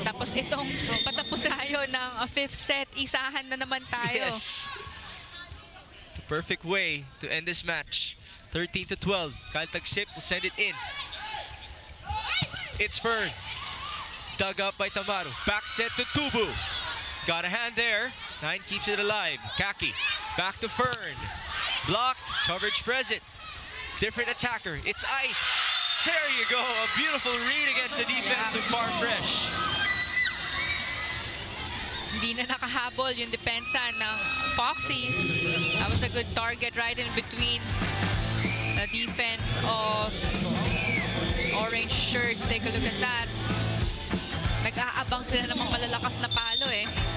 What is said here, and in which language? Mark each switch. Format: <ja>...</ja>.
<tl>Tapos itong patapos tayo ng fifth set, isahan na naman tayo.</tl> <en>Yes. The perfect way to end this match. 13-12. Kyle Tagsip will send it in. It's Fern. Dug up by Tamaru. Back set to Tubu. Got a hand there. 9 keeps it alive. Kaki. Back to Fern. Blocked. Coverage present. Different attacker. It's Ice. There you go. A beautiful read against the defense of Farm Fresh.</en> <tl>Hindi na nakahabol yung depensa ng Foxies.</tl> <en>That was a good target right in between the defense of orange shirts. Take a look at that.</en> <tl>Nag-aabang sila ng mga malalakas na palo eh.</tl>